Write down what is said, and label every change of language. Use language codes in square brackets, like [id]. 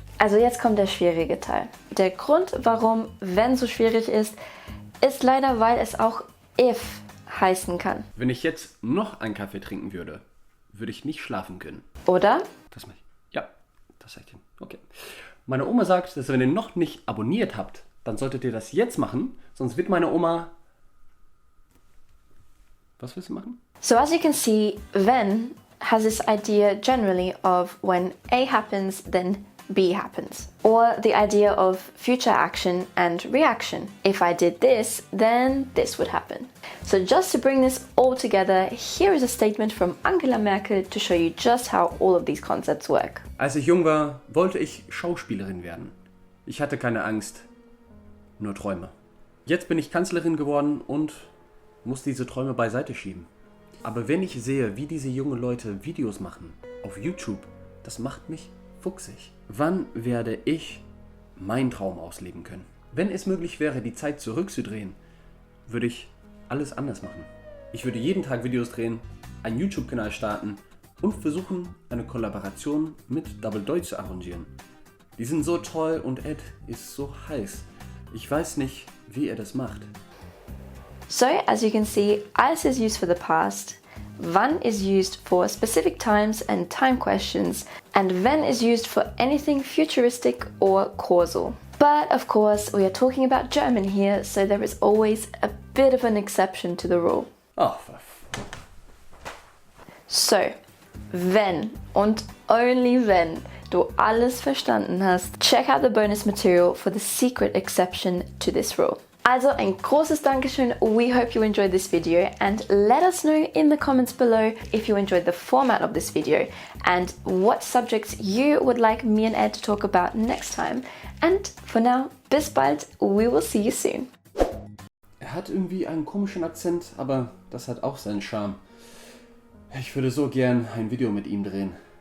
[de] Also jetzt kommt der schwierige Teil. Der Grund, warum wenn so schwierig ist leider, weil es auch if heißen kann. Wenn ich jetzt noch einen Kaffee trinken würde, würde ich nicht schlafen können. Oder? Das mache ich. Ja, das sag ich dir. Okay. Meine Oma sagt, dass wenn ihr noch nicht abonniert habt, dann solltet ihr das jetzt machen, sonst wird meine Oma... Was willst du machen? [en] So as you can see, when has this idea generally of when A happens, then B happens. Or the idea of future action and reaction. If I did this, then this would happen. So just to bring this all together, here is a statement from Angela Merkel to show you just how all of these concepts work. [de] Als ich jung war, wollte ich Schauspielerin werden. Ich hatte keine Angst, nur Träume. Jetzt bin ich Kanzlerin geworden und muss diese Träume beiseite schieben. Aber wenn ich sehe, wie diese jungen Leute Videos machen auf YouTube, das macht mich fuchsig. Wann werde ich meinen Traum ausleben können? Wenn es möglich wäre, die Zeit zurückzudrehen, würde ich alles anders machen. Ich würde jeden Tag Videos drehen, einen YouTube-Kanal starten und versuchen, eine Kollaboration mit Double Deutsch zu arrangieren. Die sind so toll und Ed ist so heiß. Ich weiß nicht, wie er das macht. [en] So as you can see, als is used for the past, wann is used for specific times and time questions, and when is used for anything futuristic or causal. But of course, we are talking about German here, so there is always a bit of an exception to the rule. Oh, So, [de] wenn und [en] only [de] wenn du alles verstanden hast, [en] check out the bonus material for the secret exception to this rule. [de] Also ein großes Dankeschön. [en] We hope you enjoyed this video and let us know in the comments below if you enjoyed the format of this video and what subjects you would like me and Ed to talk about next time. And for now, [de] bis bald. [en] We will see you soon. [de] er hat irgendwie einen komischen Akzent, aber das hat auch seinen Charme. Ich würde so gern ein Video mit ihm drehen.